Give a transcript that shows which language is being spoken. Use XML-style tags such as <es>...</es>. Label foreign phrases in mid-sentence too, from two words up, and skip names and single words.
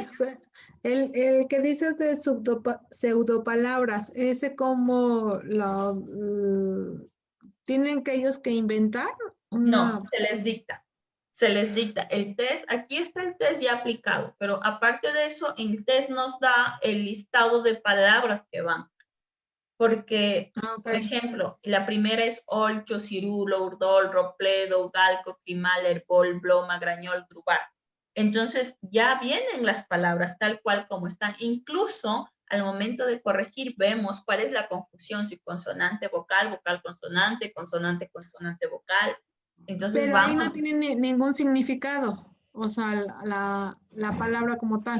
<es>José, el que dices de pseudopalabras, ¿ese cómo lo tienen que ellos que inventar? No, se les dicta. Se les dicta el test. Aquí está el test ya aplicado, pero aparte de eso, el test nos da el listado de palabras que van. Porque, por ejemplo, la primera es olcho, cirulo, urdol, ropledo, galco, crimal, herbol, bloma, grañol, drubar. Entonces, ya vienen las palabras tal cual como están. Incluso, al momento de corregir, vemos cuál es la confusión, si consonante, vocal, vocal, consonante, consonante, consonante, vocal. Entonces, pero vamos. ahí no tiene ningún significado, o sea, la palabra como tal.</es>